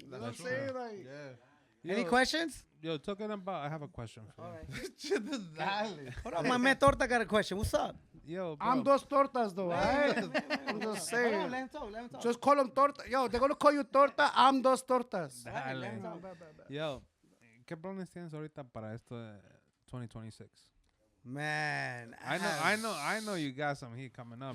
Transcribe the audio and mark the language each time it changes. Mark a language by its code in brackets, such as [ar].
[en] You know what I'm saying? Like, Yeah. Any questions? Yo, talking about, I have a question for you. Hold on, my man Torta got a question. What's up? Yo, bro. I'm dos tortas though, alright? I'm just Hold on, saying. let him talk. Let him talk. Just call them torta. Yo, they're gonna call you torta. I'm dos tortas. [es] Dale. Yo, ¿qué planes tienes ahorita para esto de 2026? [en] Man, I know you got some heat coming up.